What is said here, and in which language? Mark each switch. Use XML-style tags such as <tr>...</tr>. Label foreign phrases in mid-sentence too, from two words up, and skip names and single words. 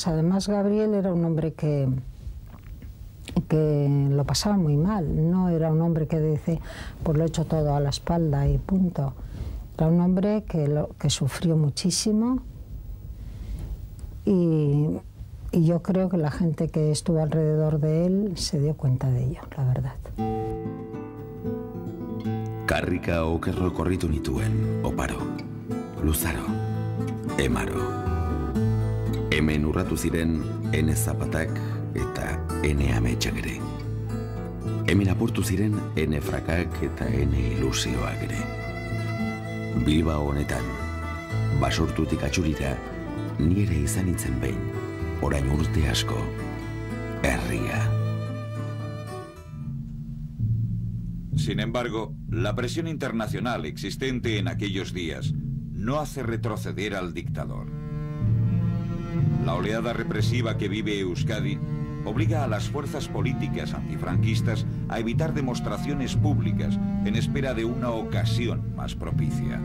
<es>Además, Gabriel era un hombre que lo pasaba muy mal. No era un hombre que dice, pues lo he hecho todo a la espalda y punto. Era un hombre que sufrió muchísimo, y yo creo que la gente que estuvo alrededor de él se dio cuenta de ello, la verdad.</es> <eu>Karrika okerro korritu nituen, oparo, luzaro, emaro. Hemen urratu ziren ene zapatak eta ene ametsak ere. Hemen apurtu ziren ene frakak eta ene ilusioak ere. Bilbao honetan, basurtutik atxurira, nire izan nintzen behin, orain urte asko, herria.</eu> <es>Sin embargo, la presión internacional existente en aquellos días no hace retroceder al dictador. La oleada represiva que vive Euskadi obliga a las fuerzas políticas antifranquistas a evitar demostraciones públicas en espera de una ocasión más propicia.</es>